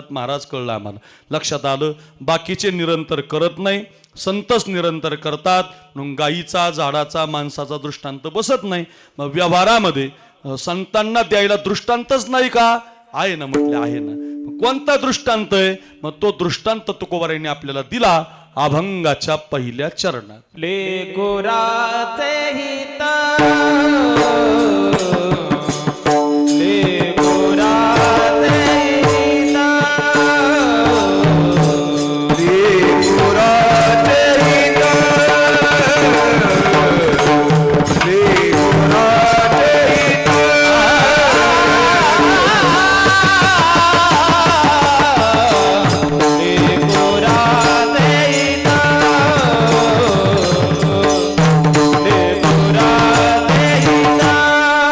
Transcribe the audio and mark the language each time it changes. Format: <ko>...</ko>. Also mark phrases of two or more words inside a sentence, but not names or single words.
<mr>महाराज कळलं आम्हाला, लक्षात आलं. बाकीचे निरंतर करत नाही, संतच निरंतर करतात. म्हणून गायीचा, झाडाचा, माणसाचा दृष्टांत बसत नाही. मग व्यवहारामध्ये संतांना द्यायला दृष्टांतच नाही का? आहे ना, म्हटले आहे ना. कोणता दृष्टांत आहे? मग तो दृष्टांत तुकोबारांनी आपल्याला दिला अभंगाच्या पहिल्या चरणात. ले गोराचे हित, ले गोराचे हित, ले गोराचे हित, ले गोराचे हित, ले गोराचे हित, ले गोराचे हित.</mr>